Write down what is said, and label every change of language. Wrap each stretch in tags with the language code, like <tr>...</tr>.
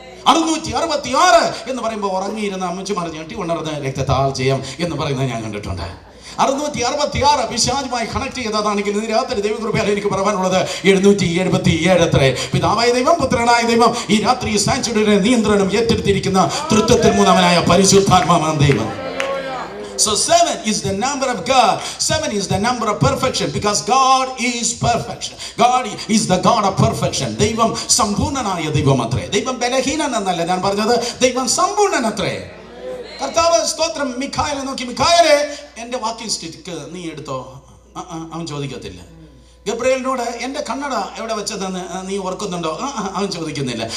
<ml>666 എന്ന് പറയുമ്പോൾ ഉറങ്ങിയിരുന്ന അമ്മച്ചുമാർ ഞെട്ടി ഉണർന്ന് രക്തത്താൽ ജയം എന്ന് പറയുന്നത് ഞാൻ കണ്ടിട്ടുണ്ട്. 666 പിശാചുമായി കണക്ട് ചെയ്തതാണെങ്കിൽ ഇന്ന് രാത്രി ദൈവകൃപയാൽ എനിക്ക് പറയാനുള്ളത് 777 അത്രേ. പിതാവായ ദൈവം, പുത്രനായ ദൈവം ഈ രാത്രി സാങ്ച്വറിയുടെ നിയന്ത്രണം ഏറ്റെടുത്തിരിക്കുന്ന തൃത്വത്തിൽ മൂന്നാമനായ പരിശുദ്ധാത്മാവായ ദൈവം.</ml> <en>So 7 is the number of God. 7 is the number of perfection because God is perfection. God is the God of perfection.</en> <ml>ദൈവം സമ്പൂർണ്ണനായ ദൈവം അത്രേ. ദൈവം ബലഹീനൻ എന്നല്ല ഞാൻ പറഞ്ഞത്, ദൈവം സമ്പൂർണ്ണൻ അത്രേ. കർത്താവ് സ്തോത്രം മിഖായേലിനെ നോക്കി, മിഖായേലേ എൻ്റെ വാക്കിംഗ് സ്റ്റിക്ക് നീ എടുത്തോ. അവൻ ചോദിക്കത്തില്ല. ഗബ്രിയേലിനോട് എൻ്റെ കണ്ണട എവിടെ വെച്ചതെന്ന് നീ ഓർക്കുന്നുണ്ടോ? അവൻ ചോദിക്കുന്നില്ല.</ml>